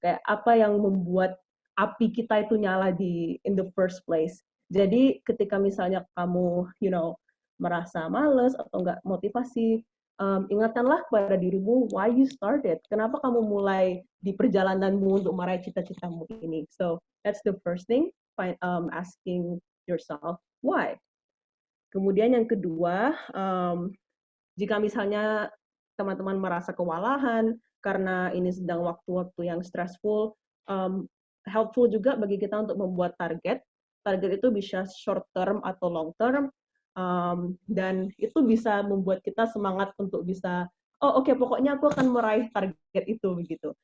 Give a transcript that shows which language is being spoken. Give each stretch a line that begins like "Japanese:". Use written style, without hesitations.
Indonesian: Kayak apa yang membuat api kita itu nyala
English: in the first place.
Indonesian: Jadi ketika misalnya kamu, merasa males atau nggak motivasi, ingatkanlah kepada dirimu
English: why you started.
Indonesian: Kenapa kamu mulai di perjalananmu untuk meraih cita-citamu ini.
English: So that's the first thing, asking yourself why.
Indonesian: Kemudian yang kedua, jika misalnya teman-teman merasa kewalahan karena ini sedang waktu-waktu yang stressful, helpful juga bagi kita untuk membuat target. Target itu bisa short term atau long term, dan itu bisa membuat kita semangat untuk bisa, pokoknya aku akan meraih target itu begitu.